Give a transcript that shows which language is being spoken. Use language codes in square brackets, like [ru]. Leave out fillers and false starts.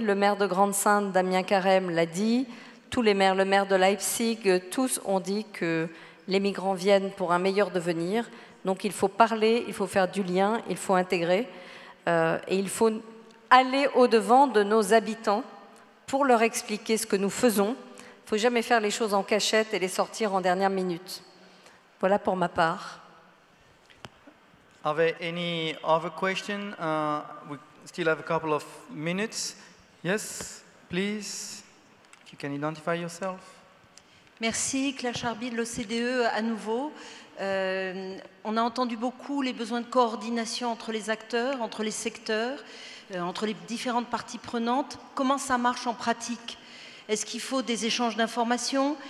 [fr] Le maire de Grande-Synthe, Damien Carême, l'a dit. Tous les maires, le maire de Leipzig, tous ont dit que les migrants viennent pour un meilleur devenir. Donc il faut parler, il faut faire du lien, il faut intégrer et il faut aller au-devant de nos habitants pour leur expliquer ce que nous faisons. Il ne faut jamais faire les choses en cachette et les sortir en dernière minute. Voilà pour ma part. [en] Are there any other questions? We still have a couple of minutes. Yes, please. You can identify yourself. [fr] Merci, Claire Charby de l'OCDE à nouveau. On a entendu beaucoup les besoins de coordination entre les acteurs, entre les secteurs, entre les différentes parties prenantes. Comment ça marche en pratique? Est-ce qu'il faut des échanges d'informations?